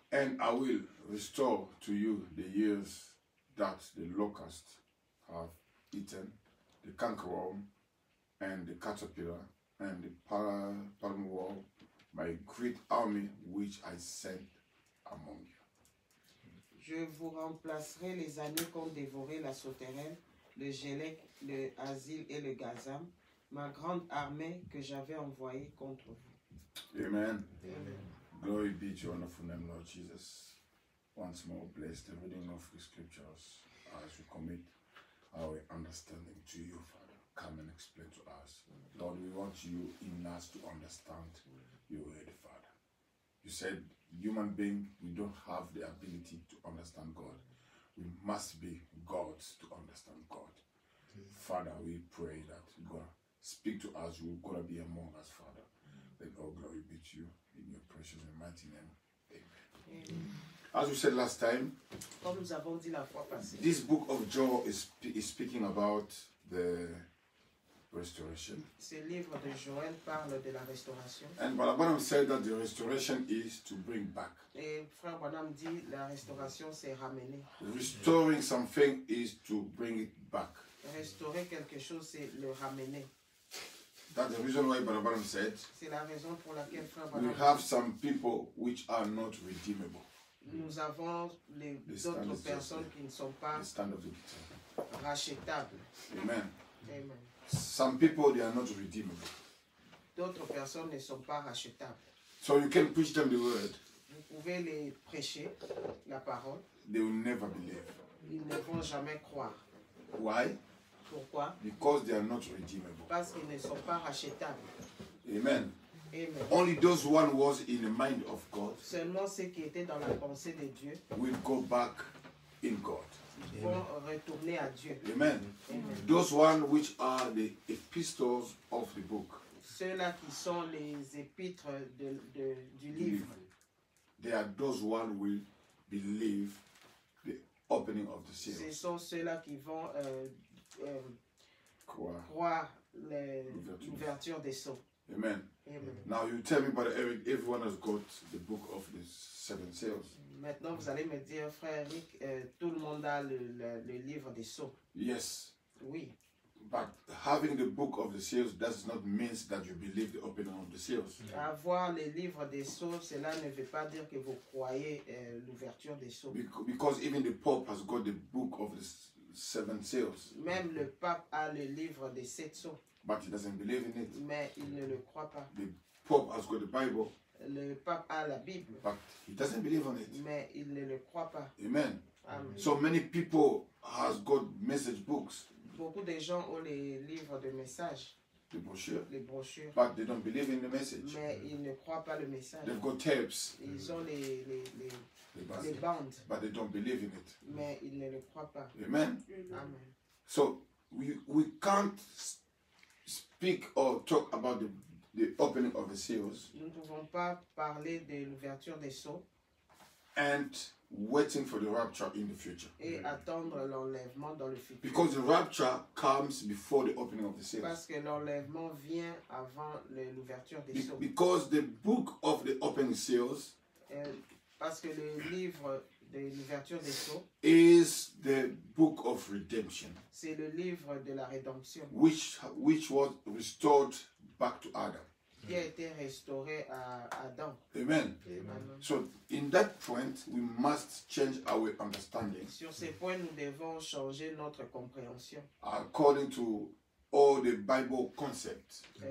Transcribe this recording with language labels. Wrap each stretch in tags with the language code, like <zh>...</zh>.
<en>And I will restore to you the years that the locusts have eaten, the cankerworm, and the caterpillar, and the palmworm, my great army which I sent among you.</en> <fr>Je vous remplacerai les années qu'ont dévoré la sauterelle, le gélec, le asile et le gazam, ma grande armée que j'avais envoyée contre vous.</fr> <en>Amen.</en> <fr>Amen.</fr> <en>Glory be to your wonderful name, Lord Jesus. Once more, bless the reading of the scriptures as we commit our understanding to you, Father. Come and explain to us. Lord, we want you in us to understand your word, Father. You said, human being, we don't have the ability to understand God. We must be gods to understand God. Father, we pray that you're going to speak to us. You're going to be among us, Father. Let all glory be to you in your precious and mighty name. Amen.</en> <fr>Amen.</fr> <en>As we said last time,</en> <fr>Comme nous avons dit la fois passée,</fr> <en>this book of Joel is speaking about the restoration.</en> <fr>ce livre de Joël parle de la restauration.</fr> <en>And Balabanam said that the restoration is to bring back.</en> <fr>Et Frère Branham dit la restauration c'est ramener.</fr> <en>Restoring something is to bring it back.</en> <fr>Restaurer quelque chose c'est le ramener.</fr> <en>That's the reason why Balabanam said</en> <fr>C'est la raison pour laquelle Frère</fr> <en>we</en> <fr>Branham</fr> <en>have some people which are not redeemable.</en> <fr>nous avons d'autres personnes qui ne sont pas</fr> <en>The stand of the guitar.</en> <fr>rachetables.</fr> <en>Amen.</en> <fr>Amen.</fr> <en>Some people, they are not redeemable.</en> <fr>D'autres personnes ne sont pas rachetables.</fr> <en>So you can preach them the word.</en> <fr>Vous pouvez les prêcher, la parole.</fr> <en>They will never believe.</en> <fr>Ils ne vont jamais croire.</fr> <en>Why?</en> <fr>Pourquoi?</fr> <en>Because they are not redeemable.</en> <fr>Parce qu'ils ne sont pas rachetables.</fr> <en>Amen.</en> <fr>Amen.</fr> <en>Only those one was in the mind of God</en> <fr>Seulement ceux qui étaient dans la pensée de Dieu</fr> <en>will go back in God.</en> <fr>vont retourner à Dieu.</fr> <en>Amen.</en> <fr>Amen.</fr> <en>Those one which are the epistles of the book,</en> <fr>Ceux-là qui sont les épîtres du livre,</fr> <en>they are those one will believe the opening of the</en> <fr>ce</fr> <en>seals.</en> <fr>sont ceux-là qui vont Croire. croire L'ouverture. l'ouverture des sceaux.</fr> <en>Amen.</en> <fr>Amen.</fr> <en>Now you tell me, Brother Eric, everyone has got the book of the seven seals.</en> <fr>Maintenant, vous allez me dire, frère Eric, tout le monde a le livre des sceaux.</fr> <en>Yes.</en> <fr>Oui,</fr> <en>But having the book of the seals does not mean that you believe the opening of the seals.</en> <fr>avoir les livres des sceaux, cela ne veut pas dire que vous croyez l'ouverture des sceaux.</fr> <en>Because even the Pope has got the book of the seven seals,</en> <fr>Même le pape a le livre des 7 sceaux,</fr> <en>but he doesn't believe in it.</en> <fr>mais il ne le croit pas.</fr> <en>The Pope has got the Bible,</en> <fr>Le pape a la Bible,</fr> <en>but he doesn't believe on it.</en> <fr>mais il ne le croit pas.</fr> <en>Amen.</en> <fr>Amen.</fr> <en>So many people has got message books,</en> <fr>Beaucoup de gens ont les livres de messages,</fr> <en>the brochure,</en> <fr>les brochures,</fr> <en>but they don't believe in the message.</en> <fr>mais ils ne croient pas le message.</fr> <en>They've got tapes,</en> <fr>Ils ont les</fr> <en>but</en> <fr>bandes,</fr> <en>they don't believe in it.</en> <fr>mais ils ne le croient pas.</fr> <en>Amen.</en> <fr>Amen.</fr> <en>So we can't speak or talk about the opening of the seals</en> <fr>Nous ne pouvons pas parler de l'ouverture des sceaux</fr> <en>and waiting for the rapture in the future.</en> <fr>et attendre l'enlèvement dans le futur.</fr> <en>Because the rapture comes before the opening of the seals.</en> <fr>Parce que l'enlèvement vient avant l'ouverture des sceaux.</fr> <en>Because the book of the opening seals</en> <fr>Parce que le livre de l'ouverture des sceaux,</fr> <en>is the book of redemption,</en> <fr>c'est le livre de la rédemption</fr> <en>which was restored back to Adam.</en> <fr>qui a été restauré à Adam.</fr> <en>Amen.</en> <fr>Amen.</fr> <en>So in that point, we must change our understanding</en> <fr>Sur ces points, nous devons changer notre compréhension</fr> <en>according to all the Bible concepts.</en>